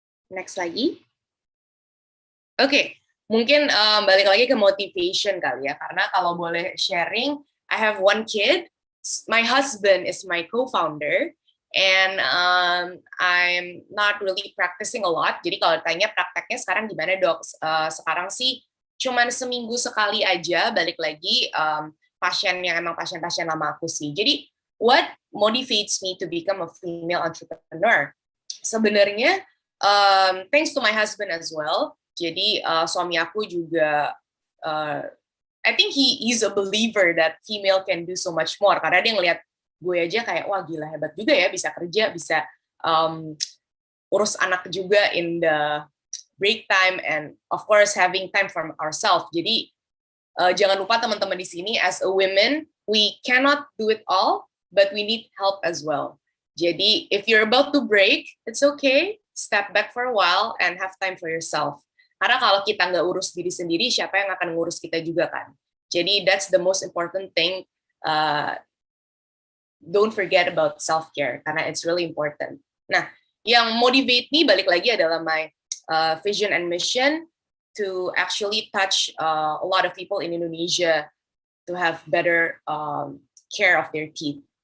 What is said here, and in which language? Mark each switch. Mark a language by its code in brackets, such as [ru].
[id] Next lagi. Oke, mungkin balik lagi ke motivation kali ya, karena kalau boleh sharing, [en] I have one kid. My husband is my co-founder, and I'm not really practicing a lot. [id] Jadi kalau tanya prakteknya sekarang gimana dok? Sekarang sih cuman seminggu sekali aja balik lagi pasien yang emang pasien-pasien lama aku sih. [en] Jadi what motivates me to become a female entrepreneur? Sebenarnya thanks to my husband as well. [id] Jadi suami aku juga [en] I think he's a believer that female can do so much more, [id] karena dia ngelihat gue aja kayak wah gila hebat juga ya, bisa kerja, bisa urus anak juga [en] in the break time, and of course having time for ourselves. [id] Jadi jangan lupa teman-teman di sini, [en] as a women we cannot do it all, but we need help as well. Jadi, if you're about to break, it's okay. Step back for a while and have time for yourself. [id] Karena kalau kita nggak urus diri sendiri, siapa yang akan ngurus kita juga kan? [en] Jadi, that's the most important thing. Don't forget about self-care, karena it's really important. Nah, yang motivate me, [id] balik lagi adalah [en] my vision and mission to actually touch a lot of people in Indonesia to have better care of their teeth.